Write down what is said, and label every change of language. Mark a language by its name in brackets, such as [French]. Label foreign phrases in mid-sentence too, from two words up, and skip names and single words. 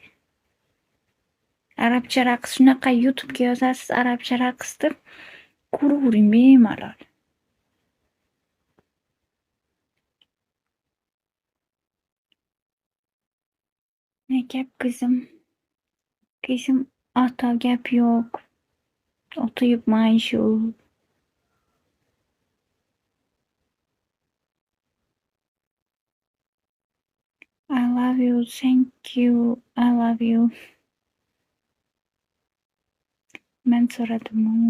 [Uzbek] Arabcha raqs shunaqa YouTube'ga yozasiz arabcha raqs deb ko'ravering bemalol. Ne gap qizim? Qizim ota gap yo'q. O'tayibman shu. [English] I love you, thank you, I love you. [Uzbek] Men so'radim.